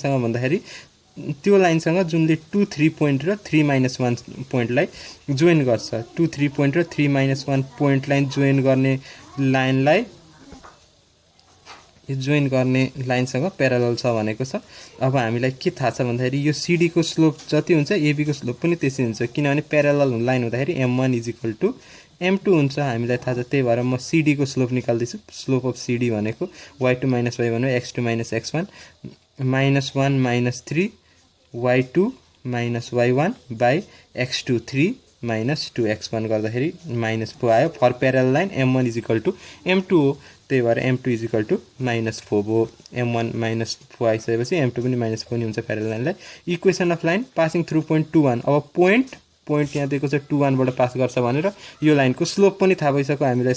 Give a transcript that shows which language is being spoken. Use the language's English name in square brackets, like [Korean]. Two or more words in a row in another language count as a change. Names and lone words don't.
[Nepali] कुन लाइनसँग भन्दाखेरि त्यो लाइनसँग जुनले 2 3 पोइन्ट र 3 -1 पोइन्टलाई जोइन गर्छ 2 3 पोइन्ट र 3 -1 पोइन्टलाई जोइन गर्ने लाइनलाई यो जोइन गर्ने लाइनसँग प्यारालल छ भनेको छ। अब हामीलाई के थाहा छ भन्दाखेरि यो सिडी को स्लोप जति हुन्छ एबी को स्लोप पनि त्यसै हुन्छ किनभने [English] parallel line [Nepali] हुँदाखेरि m1 = m2 हुन्छ हामीलाई थाहा छ। त्यही भएर म सिडी को स्लोप निकाल्दैछु। [English] slope of CD [Nepali] भनेको y2 - y1 x2 - x1 -1 - 3 y2 - y1 by x2 3 - 2x1 गर्दाखेरि -4 आयो। [English] for parallel line [Nepali] m1 = m2 हो। त्यही भएर m2 = -4 हो। m1 -4 आइसकेपछि m2 पनि -4 नै हुन्छ [English] parallel lineलाई। equation of line passing through point [Nepali] 2 1। अब पोइन्ट यहाँ दिएको छ 2 1 बाट पास गर्छ भनेर यो लाइनको स्लोप पनि थाहा भइसक्यो हामीलाई।